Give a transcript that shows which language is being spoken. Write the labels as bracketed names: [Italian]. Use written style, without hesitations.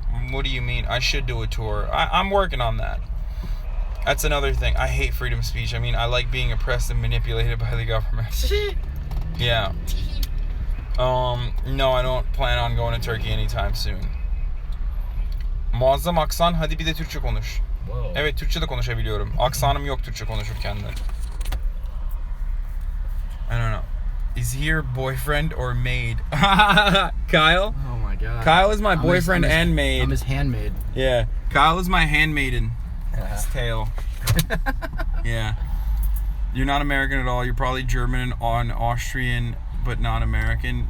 [English] What do you mean? I should do a tour. I'm working on that. That's another thing. I hate freedom of speech. I mean, I like being oppressed and manipulated by the government. Yeah. No, I don't plan on going to Turkey anytime soon. [Turkish] Muazzam aksan, hadi bir de Türkçe konuş. [English] Whoa. [Turkish] Evet, Türkçe de konuşabiliyorum. Aksanım yok Türkçe konuşurken de. [English] I don't know. Is he your boyfriend or maid? Kyle? Oh my god. Kyle is my boyfriend and maid. I'm his handmaid. Yeah. Kyle is my handmaiden. His tail. Yeah. You're not American at all. You're probably German and Austrian, but not American.